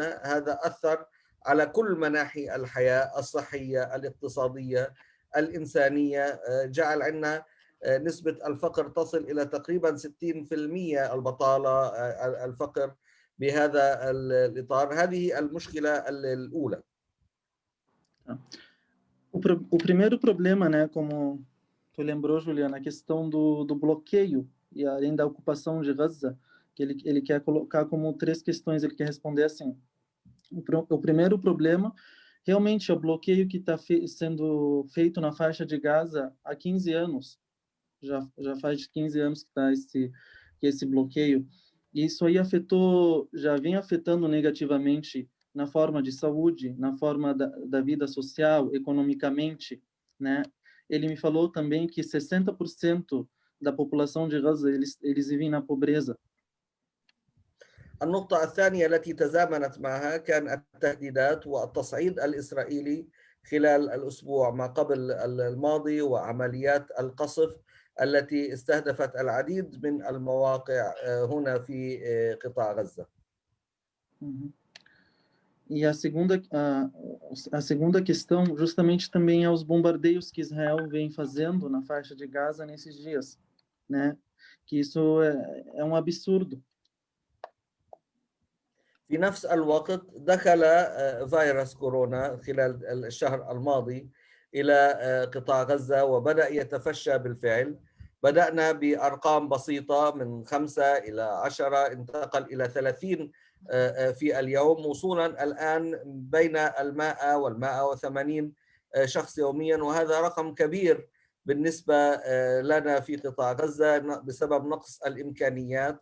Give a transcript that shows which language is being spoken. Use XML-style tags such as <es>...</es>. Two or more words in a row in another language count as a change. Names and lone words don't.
<ar>هذا أثر على كل مناحي الحياة الصحية، الاقتصادية، الإنسانية. جعل عندنا نسبة الفقر تصل إلى تقريبا 60%، البطالة، الفقر بهذا الإطار. هذه المشكلة الأولى.</ar> <pt>O primeiro problema, né, como tu lembrou, Juliana, a questão do bloqueio e além da ocupação de Gaza, que ele quer colocar como 3 questões, ele quer responder assim. O primeiro problema realmente é o bloqueio que está sendo feito na faixa de Gaza há 15 anos. Já faz 15 anos que está esse bloqueio. E isso aí já vem afetando negativamente na forma de saúde, na forma da vida social, economicamente, né? Ele me falou também que 60% da população de Gaza, eles vivem na pobreza.</pt> <ar>النقطة الثانية التي تزامنت معها كان التهديدات والتصعيد الإسرائيلي خلال الأسبوع ما قبل الماضي، وعمليات القصف التي استهدفت العديد من المواقع هنا في قطاع غزة.</ar> <pt>E a segunda questão justamente também é os bombardeios que Israel vem fazendo na faixa de Gaza nesses dias, né? Que isso é um absurdo.</pt> <ar>في نفس الوقت دخل فيروس كورونا خلال الشهر الماضي إلى قطاع غزة وبدأ يتفشى بالفعل. بدأنا بأرقام بسيطة من 5 إلى 10، انتقل إلى 30 في اليوم، وصولا الآن بين 100 و180 شخص يوميا، وهذا رقم كبير بالنسبة لنا في قطاع غزة بسبب نقص الإمكانيات.</ar>